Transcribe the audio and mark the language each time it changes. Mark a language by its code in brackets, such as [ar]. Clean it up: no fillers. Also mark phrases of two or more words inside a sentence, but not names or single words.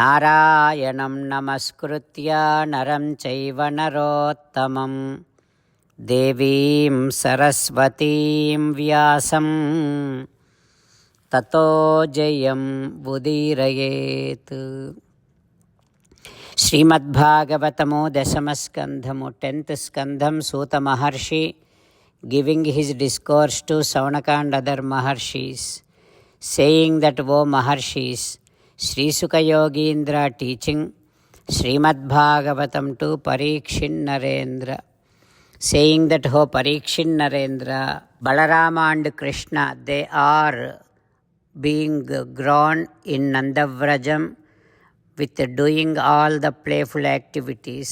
[sa] नारायणं नमस्कृत्य नरं चैव नरोत्तमम् ದೇವೀಂ ಸರಸ್ವತೀಂ ವ್ಯಾಸಂ ತತೋ ಜಯಂ ಉದೀರಯೇತ್. [te] శ్రీమద్భాగవతము దశమస్కంధము 10th స్కంధం. [en] ಸೂತ ಮಹರ್ಷಿ giving his discourse to Saunaka and other Maharshis, saying that, O Maharshis, Sri Sukha Yogindra teaching Srimad Bhagavatam to Parikshin Narendra, saying that, O Parikshin Narendra, Balarama and Krishna, they are being grown in Nandavrajam with doing all the playful activities.